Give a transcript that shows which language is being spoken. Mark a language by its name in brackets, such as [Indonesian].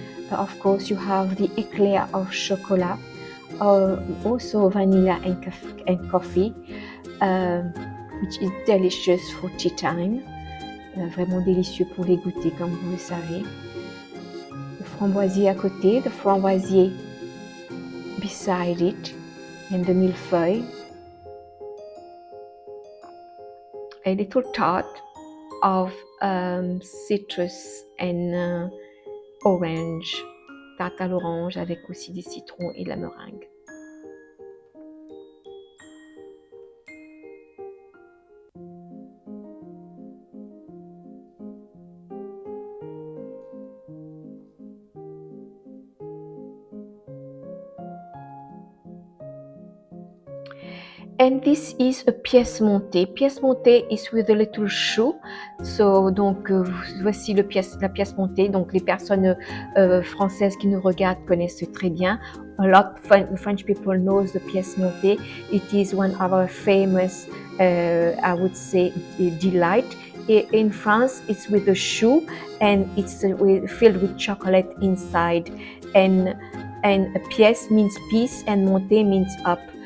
[English] Of course, you have the eclair of chocolat, also vanilla and coffee, which is delicious for tea time. [French] Vraiment délicieux pour les goûter, comme vous le savez. Le framboisier à côté, [English] the framboisier beside it, [French] and the millefeuille. [English] A little tart of citrus and orange, [French] tarte à l'orange avec aussi des citrons et de la meringue. [English] And this is a pièce montée. Pièce montée is with a little shoe. [French] So, donc, voici la pièce montée. Donc, les personnes françaises qui nous regardent connaissent très bien. [English] A lot of French people knows the pièce montée. It is one of our famous, I would say, delight. In France, it's with a shoe and it's filled with chocolate inside. And a pièce means piece and montée means up.